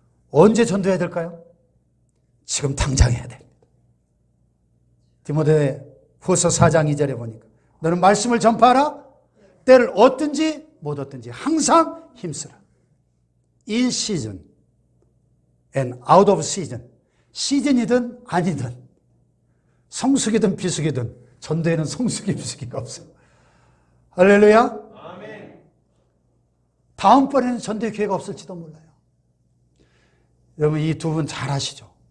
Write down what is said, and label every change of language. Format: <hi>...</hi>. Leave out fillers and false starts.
<ko>언제 전도해야 될까요? 지금 당장 해야 됩니다. 디모데 후서 4장 2절에 보니까 너는 말씀을 전파하라. 때를 얻든지 못 얻든지 항상 힘쓰라.</ko> <en>In season and out of season.</en> <ko>시즌이든 아니든 성수기든 비수기든 전도에는 성수기 비수기가 없어요. 할렐루야. 다음번에는 전도의 기회가 없을지도 몰라요. 여러분 이 두 분 잘 아시죠?</ko>